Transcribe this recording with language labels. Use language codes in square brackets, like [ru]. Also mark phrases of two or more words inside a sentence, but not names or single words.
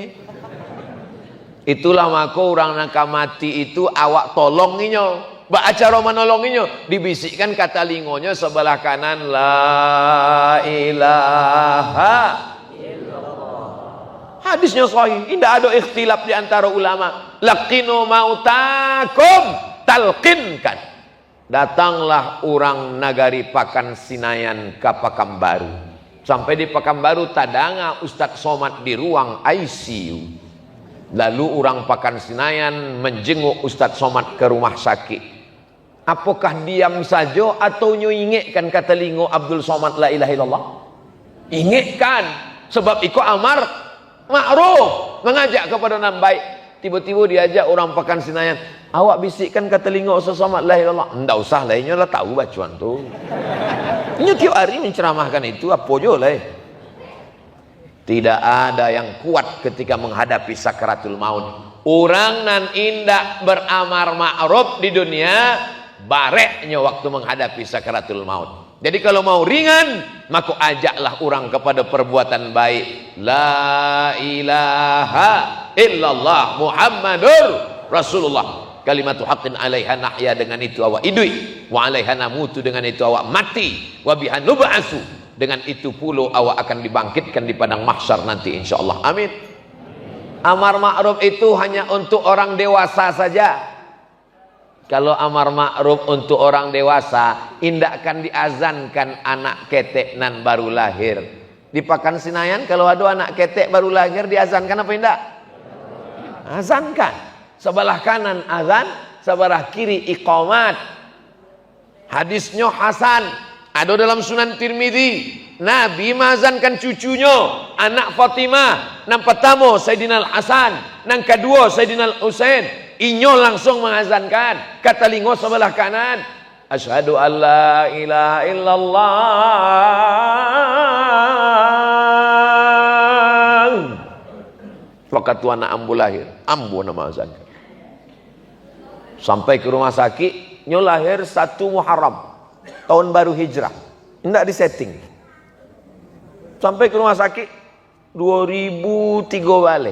[min] Itulah maka orang nak mati itu awak tolonginyo. Bak acara menolonginyo, dibisikkan kata lingonya sebelah kanan, [ar] لا إله إلا الله. [id] Hadisnya sahih, tidak ada ikhtilaf di antara ulama. [ar] لقنوا موتاكم, talqinkan. [id] Datanglah orang nagari Pakan Sinayan ke Pekanbaru. [min] Sampai di Pekanbaru tadanga Ustadz Somad di ruang ICU. [id] Lalu orang Pakan Sinayan menjenguk Ustadz Somad ke rumah sakit. Apakah diam saja atau nyingikkan kata lingo Abdul Somad [ar] لا إله إلا الله? [id] Ingitkan, sebab ikut amar ma'ruf, mengajak kepada nama baik. Tiba-tiba diajak orang Pakan Sinayan, awak bisikkan kata lingo Ustadz Somad [ar] لا إله إلا الله. [min] Ndak usah lah, inyo lah tahu bacuan tu. Inyo tiap hari menceramahkan itu, apa je lah. [id] Tidak ada yang kuat ketika menghadapi sakaratul maut. [min] Orang nan indak beramar ma'ruf di dunia, bareknya waktu menghadapi sakaratul maut. [id] Jadi kalau mau ringan, maka ajaklah orang kepada perbuatan baik. [ar] لا إله إلا الله محمد رسول الله. كلمة حق عليها نحيا, [min] dengan itu awak idui. [ar] وعليها نموت, [min] dengan itu awak mati. [ar] وبها نبعث, [id] dengan itu pula awak akan dibangkitkan di padang mahsyar nanti insyaallah. Amin. Amar ma'ruf itu hanya untuk orang dewasa saja. Kalau amar ma'ruf untuk orang dewasa, [min] indak akan diazankan anak ketek nan baru lahir. Di Pakan Sinayan kalau ada anak ketek baru lahir, diazankan apa indak? Azankan. [id] Sebelah kanan azan, sebelah kiri iqamat. Hadisnya hasan. Ada dalam Sunan Tirmidzi, Nabi mazankan cucunya, anak Fatimah, nang pertama Sayyidina Al-Hasan, nang kedua Sayyidina Al-Husain. [min] Inyo langsung mengazankan, kata lingo sebelah kanan, [ar] أشهد أن لا إله إلا الله. [min] Waktu anak ambu lahir, ambu nama azankan. Sampai ke rumah sakit, nyo lahir 1 Muharram. [id] Tahun baru hijrah, tidak disetting. Sampai ke rumah sakit 2003 balik.